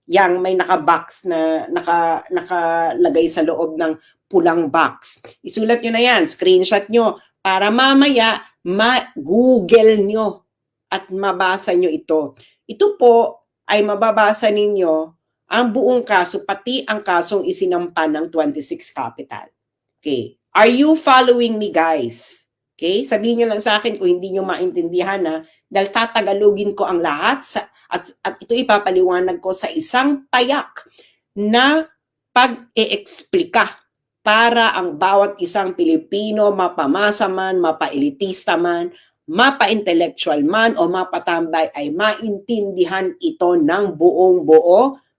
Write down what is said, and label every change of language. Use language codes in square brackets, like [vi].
[tl] Yang may naka-box na nakalagay sa loob ng pulang box. Isulat nyo na yan, screenshot nyo, para mamaya ma-google nyo at mabasa nyo ito. Ito po ay mababasa ninyo ang buong kaso, pati ang kasong isinampa ng 26 Capital. Okay. [en] Are you following me, guys? Okay? [tl] Sabihin nyo lang sa akin kung hindi nyo maintindihan na dahil tatagalogin ko ang lahat at ito ipapaliwanag ko sa isang payak na pag-e-eksplika para ang bawat isang Pilipino, mapamasa man, mapa-elitista man, mapa-intellectual man o mapatambay ay maintindihan ito ng buong-buo